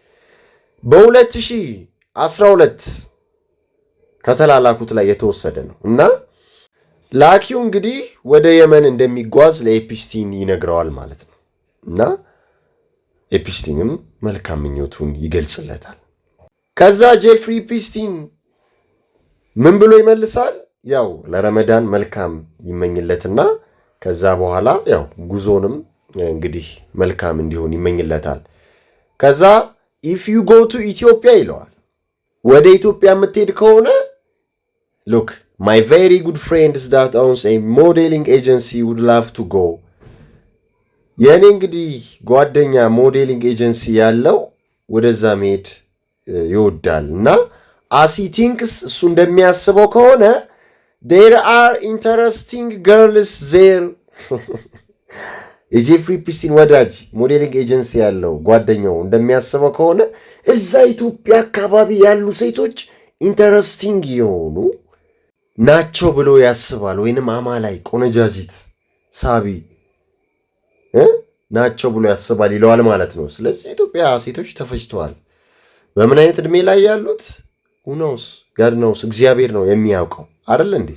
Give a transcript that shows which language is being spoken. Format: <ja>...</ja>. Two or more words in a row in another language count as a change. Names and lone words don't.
<am>በ2012 ከተላላኩት ላይ የተወሰደ ነው እና ላኪው እንግዲህ ወደ የመን እንደሚጓዝ ለኢፕስቲን ይነግረዋል ማለት ነው እና ኢፕስቲንም መልካም ምኞቱን ይገልጽለታል። ከዛ ጄፍሪ ኢፕስቲን ምን ብሎ ይመልሳል? ያው ለረመዳን መልካም ይመኝለትና ከዛ በኋላ ያው ጉዞንም እንግዲህ መልካም እንዲሆን ይመኝለታል። ከዛ if</am> <en>you go to ኢትዮጵያ</en> <am>ይለዋል። ወደ ኢትዮጵያ የምትሄድ ከሆነ</am> <en>look my very good friends that owns a modeling agency would love to go</en> <am>የኔ እንግዲህ ጓደኛ ሞዴሊንግ ኤጀንሲ ያለው ወደዛ መሄድ ይወዳል እና</am> <en>as he thinks</en> <am>እሱ እንደሚያስበው ከሆነ</am> <en>there are interesting girls there</en> <am>የጄፍሪ ኢፕስቲን ወዳጅ ሞዴሊንግ ኤጀንሲ ያለው ጓደኛው እንደሚያስበው ከሆነ እዛ ኢትዮጵያ አካባቢ ያሉ ሴቶች ኢንተረስቲንግ የሆኑ ናቸው ብሎ ያስባል። ወይንም አማላይ ቆነጃጂት ሳቢ ናቸው ብሎ ያስባል ይለዋል ማለት ነው። ስለዚህ ኢትዮጵያ ሴቶች ተፈጅተዋል በምን አይነት እድሜ ላይ ያሉት ሁኖስ ጋድ ነውስ እግዚአብሔር ነው የሚያውቀው አይደል እንዴ?</am>